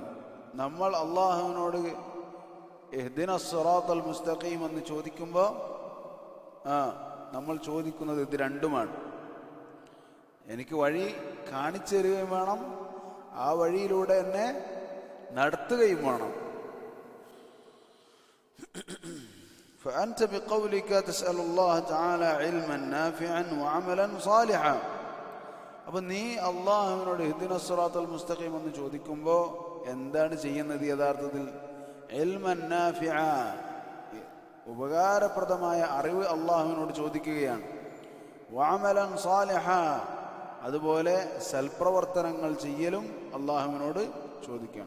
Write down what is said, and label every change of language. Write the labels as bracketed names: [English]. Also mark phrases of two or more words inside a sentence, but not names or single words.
[Malayalam] നമ്മൾ അല്ലാഹുവിനോട് [Arabic] اهدنا الصراط المستقيم [Malayalam] എന്ന് ചോദിക്കുമ്പോൾ നമ്മൾ ചോദിക്കുന്നത് ഇത് രണ്ടുമാണ്. എനിക്ക് വഴി കാണിച്ചു തരികയും വേണം, ആ വഴിയിലൂടെ എന്നെ നടത്തുകയും വേണം. [Arabic] فأنت بقولك تسأل الله تعالى علما نافعا وعملا صالحا. [Malayalam] അപ്പം നീ അള്ളാഹുവിനോട് [Arabic] اهدنا الصراط المستقيم [Malayalam] എന്ന് ചോദിക്കുമ്പോൾ എന്താണ് ചെയ്യുന്നത്? യഥാർത്ഥത്തിൽ [Arabic] علما نافعا, [Malayalam] ഉപകാരപ്രദമായ അറിവ് അള്ളാഹുവിനോട് ചോദിക്കുകയാണ്. [Arabic] وعملا صالحا, [Malayalam] അതുപോലെ സൽപ്രവർത്തനങ്ങൾ ചെയ്യലും അള്ളാഹുവിനോട് ചോദിക്കുകയാണ്.